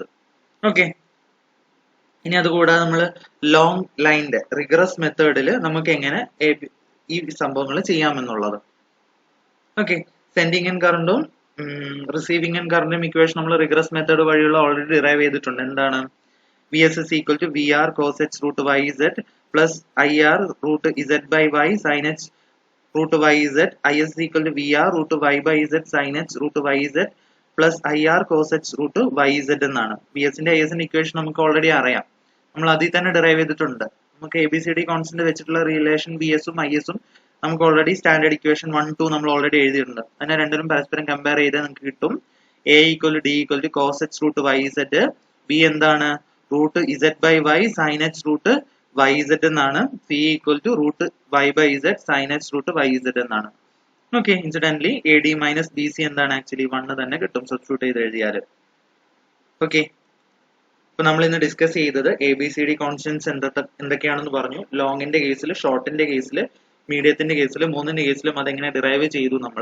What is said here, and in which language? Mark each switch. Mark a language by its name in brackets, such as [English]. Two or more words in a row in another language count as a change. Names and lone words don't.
[Malayalam] ഓക്കെ, ഇനി അതുകൂടാതെ നമ്മൾ ലോങ് ലൈനിന്റെ [English] rigorous method [Malayalam] നമുക്ക് എങ്ങനെ ഈ സംഭവങ്ങൾ ചെയ്യാമെന്നുള്ളത്. ഓക്കെ, [English] sending end current receiving end current equation [Malayalam] നമ്മൾ [English] rigorous method [Malayalam] വഴിയുള്ള [English] already derive [Malayalam] ചെയ്തിട്ടുണ്ട്. [English] എന്താണ്? VS is equal to VR cos h root YZ plus IR root Z/Y sin h root YZ. IS is equal to VR root Y/Z sin h root YZ plus IR cos h root YZ എന്നാണ്. [Malayalam] VS ന്റെ IS ന്റെ ഇക്വേഷൻ നമുക്ക് ഓൾറെഡി അറിയാം. നമ്മൾ അതിൽ തന്നെ ഡിറൈവ് ചെയ്തിട്ടുണ്ട്. നമുക്ക് [English] ABCD constant [Malayalam] വെച്ചിട്ടുള്ള റിലേഷൻ VS-ഉം IS-ഉം നമുക്ക് [English] already standard equation [Malayalam] 1, 2 നമ്മൾ ഓൾറെഡി എഴുതിയിട്ടുണ്ട്. അതിനെ രണ്ടിനും പരസ്പരം കമ്പയർ ചെയ്താൽ നമുക്ക് കിട്ടും [English] A = D = cos h root YZ. [Malayalam] B എന്താണ്? [English] root Z/Y sin h root YZ [Malayalam] എന്നാണ്. [English] C = root Y/Z sin h root YZ [Malayalam] എന്നാണ്. ഓക്കെ, ഇൻസിഡന്റലി AD - BC എന്താണ്? ആക്ച്വലി 1 തന്നെ കിട്ടും സബ്സ്റ്റിറ്റ്യൂട്ട് ചെയ്ത് എഴുതിയാൽ. ഓക്കെ, ഇപ്പൊ നമ്മൾ ഇന്ന് ഡിസ്കസ് ചെയ്തത് [English] ABCD constants [Malayalam] എന്തൊക്കെയാണെന്ന് പറഞ്ഞു. ലോങ്ങിന്റെ കേസിൽ, ഷോർട്ടിന്റെ കേസിൽ, മീഡിയത്തിന്റെ കേസിൽ, മൂന്നിന്റെ കേസിലും അതെങ്ങനെ ഡിറൈവ് ചെയ്തു നമ്മൾ.